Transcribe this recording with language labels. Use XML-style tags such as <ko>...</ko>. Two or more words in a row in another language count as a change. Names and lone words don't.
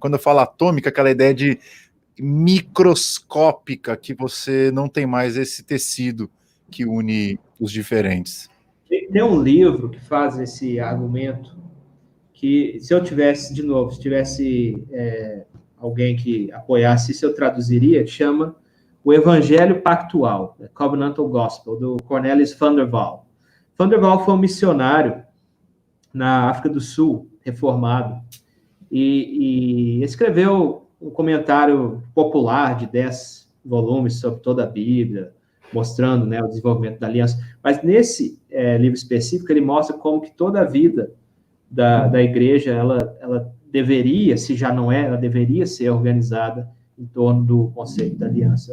<pt>Quando eu falo atômica, aquela ideia de microscópica, que você não tem mais esse tecido que une os diferentes. Tem um livro que faz esse argumento, que se eu tivesse, de novo, se tivesse alguém que apoiasse isso, eu traduziria, que chama O Evangelho Pactual, Covenantal Gospel, do Cornelis van der Waal. Van der Waal foi um missionário na África do Sul, reformado, e escreveu um comentário popular de 10 volumes sobre toda a Bíblia, mostrando, né, o desenvolvimento da aliança. Mas nesse livro específico, ele mostra como que toda a vida da igreja, ela deveria, se já não é, ela deveria ser organizada em torno do conceito da aliança.</pt>